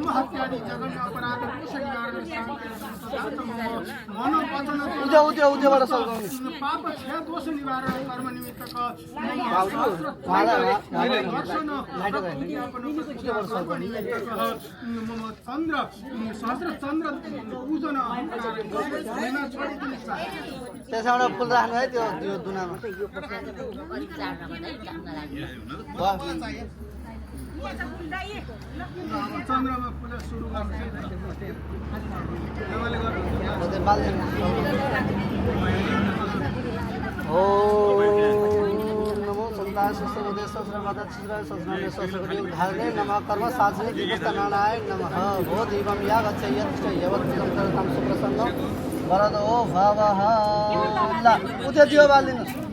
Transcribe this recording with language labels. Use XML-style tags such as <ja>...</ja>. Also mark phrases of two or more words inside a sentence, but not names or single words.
<ne>उद्योबाट सल्काउने त्यसबाट फुल राख्नु है त्यो दुनामा चन्द्रमा पूजा सुरु</ne> <sa>नमो सन्तान शस्त्र शस्त्र माता धारणे नमः कर्म साधने दिवस्त नारायण नमः भो दीपम या गच्छयत् यवत्तं करतं सुप्रसन्नं वरदो भवः</sa> <ne>ल उते दियो बालिनु</ne>